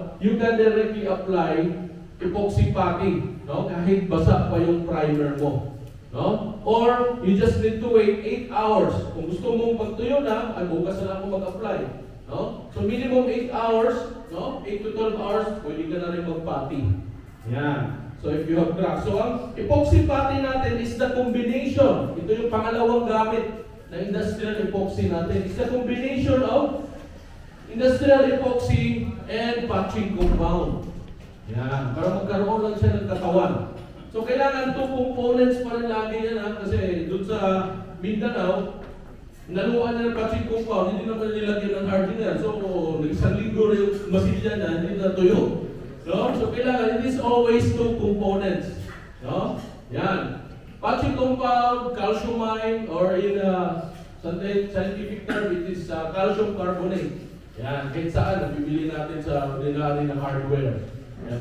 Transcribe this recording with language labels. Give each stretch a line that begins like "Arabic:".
English: you can directly apply epoxy putty, no?
Filipino: Kahit basa pa yung primer mo.
English: No? Or you just need to wait 8 hours.
Filipino: Kung gusto mong pagtuyo na, ay bukas na ako mag-apply.
English: No? So minimum 8 hours, no? 8 to 12 hours,
Filipino: pwede ka na rin mag-putty.
English: Yan. So if you have cracks. So ang epoxy putty natin is the combination.
Filipino: Ito yung pangalawang gamit na industrial epoxy natin.
English: It's the combination of industrial epoxy and patching compound.
Filipino: Yan. Para magkaroon lang siya ng katawan. So kailangan 2 components pa rin lagi yan ha. Kasi doon sa Mindanao, naluan na ng patching compound, hindi naman nilagyan ng hardener. So isang linggo na yung masilya na, hindi na tuyo. No?
English: So kailangan, it is always 2 components. No? Yan. Patching compound, calciumine, or in scientific term, it is calcium carbonate. Yan.
Filipino: Kahit saan, nabibili natin sa ordinary na hardware. Yan.